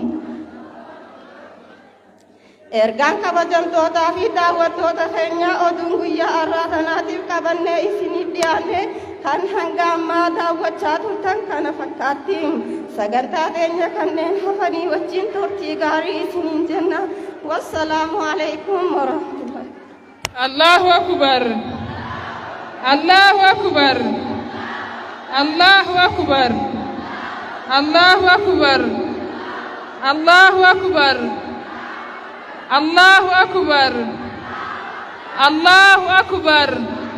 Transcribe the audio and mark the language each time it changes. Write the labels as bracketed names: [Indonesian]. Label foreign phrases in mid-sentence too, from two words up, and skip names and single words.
[Oromo] Ergaan kabajamtootaa fi daawwattoota keenyaa oduun guyyaa har'aa tanaatiif qabannee isiniif dhiyaanne kan hanga ammaa daawwachaa turtan kana fakkaatti. Sagantaa keenya kanneen hafanii wajjin turtii gaarii isiniin jenna. [Arabic] والسلام عليكم ورحمة الله. الله أكبر. الله أكبر. الله أكبر. الله أكبر. الله أكبر. الله أكبر. الله أكبر.